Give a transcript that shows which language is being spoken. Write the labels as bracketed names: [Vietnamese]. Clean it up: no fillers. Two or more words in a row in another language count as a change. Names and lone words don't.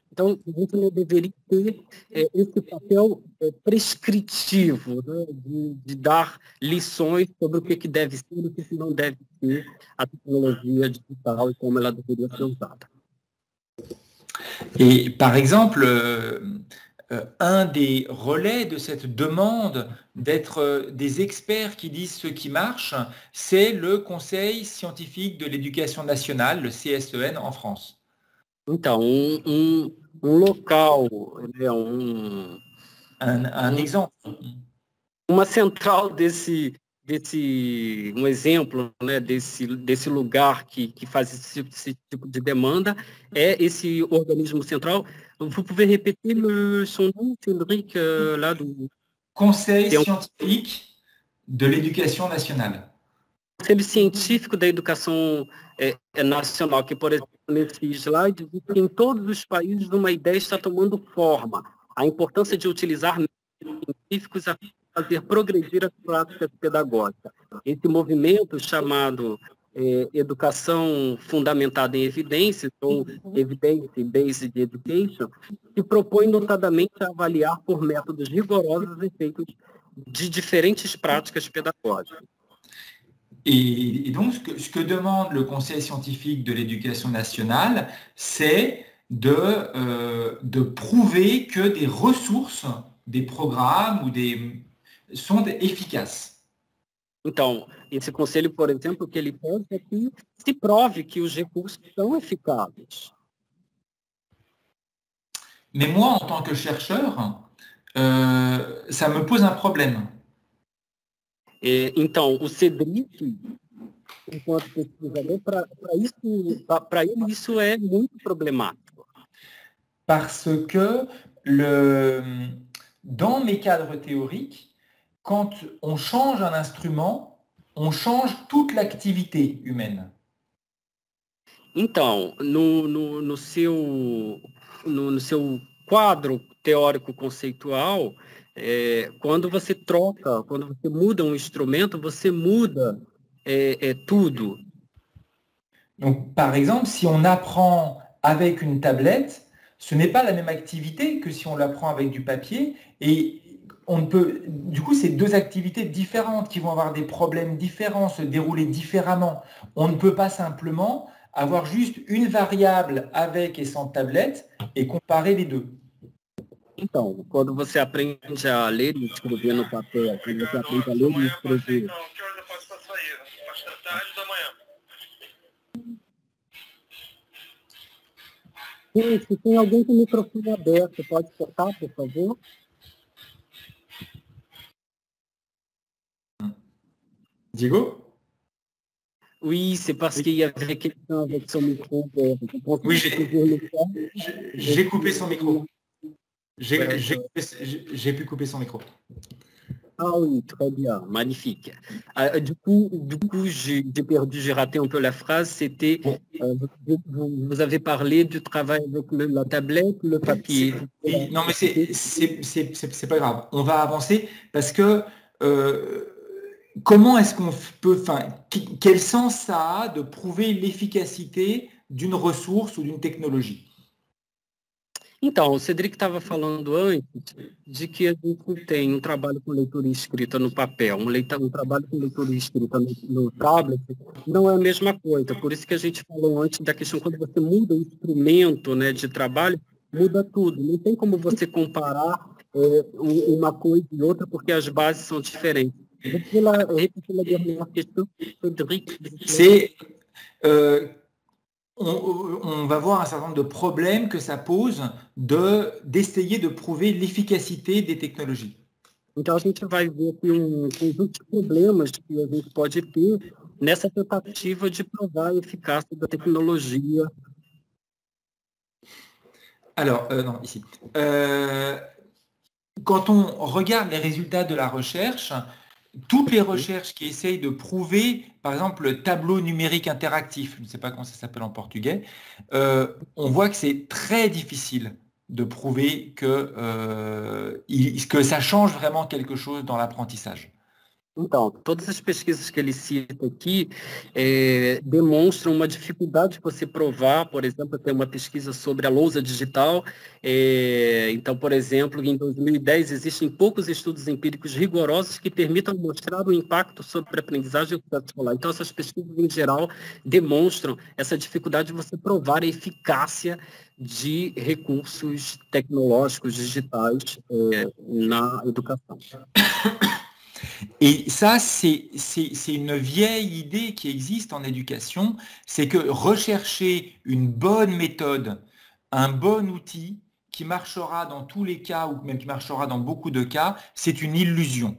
[Portuguese] Então, a gente não deveria ter esse papel prescritivo, né, de dar lições sobre o que deve ser e o que não deve ser a tecnologia digital e como ela deveria ser usada. [French] Et par exemple, un des relais de cette demande d'être des experts qui disent ce qui marche, c'est le Conseil scientifique de l'éducation nationale, le CSEN, en France. [Portuguese] Então, local, né, [French] un exemple. [Portuguese] Uma central um exemplo, né, desse lugar que faz esse tipo de demanda é esse organismo central. [French] Vous pouvez répéter son nom, Cédric, là do Conseil scientifique de l'éducation nationale. [Portuguese] Conselho Científico da Educação Nacional, que, por exemplo, nesse slide, diz que em todos os países uma ideia está tomando forma. A importância de utilizar métodos científicos a fazer progredir as práticas pedagógicas. Esse movimento chamado educação fundamentada em evidências, ou [English] Evidence-Based Education, [Portuguese] se propõe notadamente a avaliar por métodos rigorosos os efeitos de diferentes práticas pedagógicas. [French] Et donc, ce que demande le Conseil scientifique de l'éducation nationale, c'est de prouver que des ressources, des programmes sont efficaces. [Portuguese] Então, esse conselho, por exemplo, o que ele pede é que se prove que os recursos são eficazes. [French] Mais moi, en tant que chercheur, ça me pose un problème. [Portuguese] Então, o Cédric, enquanto pesquisador, para ele isso é muito problemático. [French] Parce que dans mes cadres théoriques, quand on change un instrument, on change toute l'activité humaine. [Portuguese] Então, no seu quadro teórico conceitual, quando você muda um instrumento, você muda tudo. [French] Donc, par exemple, si on apprend avec une tablette, ce n'est pas la même activité que si on l'apprend avec du papier. Et du coup, c'est deux activités différentes qui vont avoir des problèmes différents, se dérouler différemment. On ne peut pas simplement avoir juste une variable avec et sans tablette et comparer les deux. [Portuguese] Então, quando você aprende a ler e escrever no papel, quando você aprende a ler e escrever. Não, que horas eu posso para sair? Às da tarde da manhã. Gente, tem alguém com o microfone aberto, pode cortar, por favor? Diego? [French] Oui, c'est parce qu'il y avait quelqu'un avec son micro. Oui, j'ai coupé son micro. J'ai pu couper son micro. Ah oui, très bien, magnifique. Du coup, j'ai perdu, j'ai raté un peu la phrase. C'était, vous avez parlé du travail avec la tablette, le papier. Non, mais c'est pas grave. On va avancer parce que comment est-ce qu'on peut, quel sens ça a de prouver l'efficacité d'une ressource ou d'une technologie? [Portuguese] Então, o Cedric estava falando antes de que a gente tem trabalho com leitura e escrita no papel, trabalho com leitura e escrita no tablet, não é a mesma coisa. Por isso que a gente falou antes da questão, quando você muda o instrumento, né, de trabalho, muda tudo. Não tem como você comparar uma coisa e outra, porque as bases são diferentes. [French] Repetir la dernière question, Cédric. C'est... on va voir un certain nombre de problèmes que ça pose d'essayer de prouver l'efficacité des technologies. [Portuguese] Então, a gente vai ver aqui conjunto de problemas que a gente pode ter nessa tentativa de provar a eficácia da tecnologia. [French] Alors, non, ici. Quand on regarde les résultats de la recherche, toutes les recherches qui essayent de prouver, par exemple, le tableau numérique interactif, je ne sais pas comment ça s'appelle en portugais, on voit que c'est très difficile de prouver que ça change vraiment quelque chose dans l'apprentissage. [Portuguese] Então, todas as pesquisas que ele cita aqui demonstram uma dificuldade de você provar, por exemplo, tem uma pesquisa sobre a lousa digital, então, por exemplo, em 2010 existem poucos estudos empíricos rigorosos que permitam mostrar o impacto sobre a aprendizagem e o sucesso escolar. Então, essas pesquisas, em geral, demonstram essa dificuldade de você provar a eficácia de recursos tecnológicos digitais na educação. [French] Et ça, c'est une vieille idée qui existe en éducation, c'est que rechercher une bonne méthode, un bon outil qui marchera dans tous les cas ou même qui marchera dans beaucoup de cas, c'est une illusion.